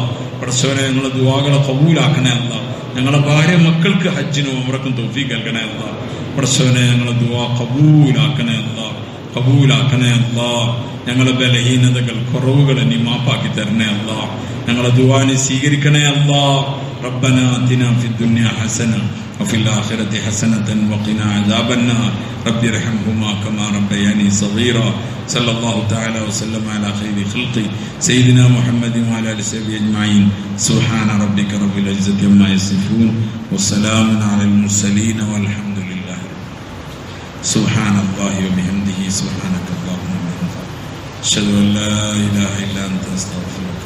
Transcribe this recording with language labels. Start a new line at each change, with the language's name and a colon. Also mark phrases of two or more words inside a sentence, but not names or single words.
Malayalam: പഠിച്ചവനെ, ഞങ്ങളെ ദുആകളെ കബൂലാക്കണേ അല്ലാഹ്. ഞങ്ങളെ ഭാര്യ മക്കൾക്ക് ഹജ്ജിനും ഉംറക്കും തൗഫീഖ് നൽകണേ അല്ലാഹ്. പഠിച്ചവനെ, ഞങ്ങളെ ദുആ കബൂലാക്കണേ അല്ലാഹ്. കബൂലാക്കണേ അല്ലാഹ്. ഞങ്ങളെ ബലഹീനതകൾ കുറവുകളെ നീ മാപ്പാക്കി തരണേ അല്ലാഹ്. ഞങ്ങളെ ദുആ നീ സ്വീകരിക്കണേ അല്ലാഹ്.
Arabic: ربنا آتنا في الدنيا حسنة وفي الآخرة حسنة وقنا عذاب النار رب ارحمهما كما ربياني صغيرا صلى الله تعالى وسلم على خير خلقه سيدنا محمد وعلى آله وصحبه أجمعين سبحان ربك رب العزة عما يصفون وسلام على المرسلين والحمد لله سبحان الله وبحمده سبحانك اللهم وبحمدك أشهد أن لا إله إلا أنت أستغفرك